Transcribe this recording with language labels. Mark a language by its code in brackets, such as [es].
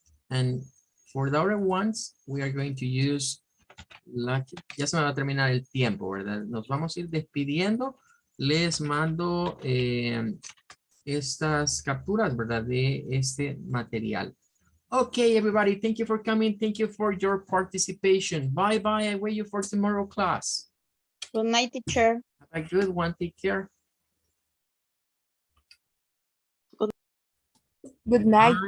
[en] And for the other ones, we are going to use lucky. [es] Ya se me va a terminar el tiempo, ¿verdad? Nos vamos a ir despidiendo. Les mando estas capturas, ¿verdad? De este material. [en] Okay, everybody, thank you for coming. Thank you for your participation. Bye-bye. I wait you for tomorrow class. Good night, teacher. Have a good one. Take care. Good night, Bye.